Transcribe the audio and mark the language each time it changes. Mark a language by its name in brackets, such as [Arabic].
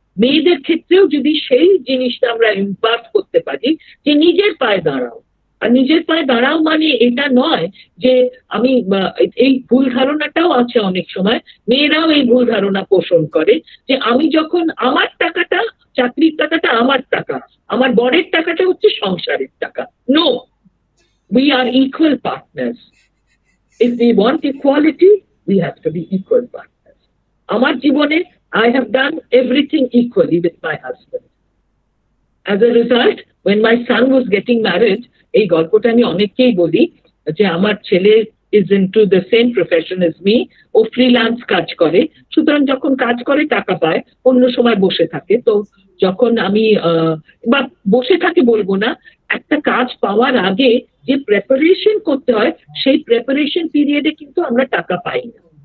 [Bangla] মেয়েদের ক্ষেত্রেও যদি সেই জিনিসটা আমরা ইম্পার্ট করতে পারি যে নিজের পায়ে দাঁড়াও, আর নিজের পায়ে দাঁড়াও মানে এটা নয় যে আমি, এই ভুল ধারণাটাও আছে অনেক সময়, মেয়েরাও এই ভুল ধারণা পোষণ করে যে আমি যখন আমার টাকাটা, চাকরির টাকাটা আমার টাকা, আমার বরের টাকাটা হচ্ছে সংসারের টাকা। [English] No, we are equal partners. If we want equality, we have to be equal partners. [Bangla] আমার জীবনে [English] I have done everything equally with my husband. As a result, when my son was getting married, [Bangla] এই গল্পটা আমি অনেককেই বলি যে আমার ছেলে [English] is into the same profession as me, [Bangla] O freelance কাজ করে, সুতরাং যখন কাজ করে টাকা পায়, অন্য সময় বসে থাকে। তো যখন আমি বা বসে থাকে বলবো না, একটা কাজ পাওয়ার আগে যে প্রেপারেশন করতে হয় সেই প্রেপারেশন পিরিয়ডে কিন্তু আমরা টাকা পাই না।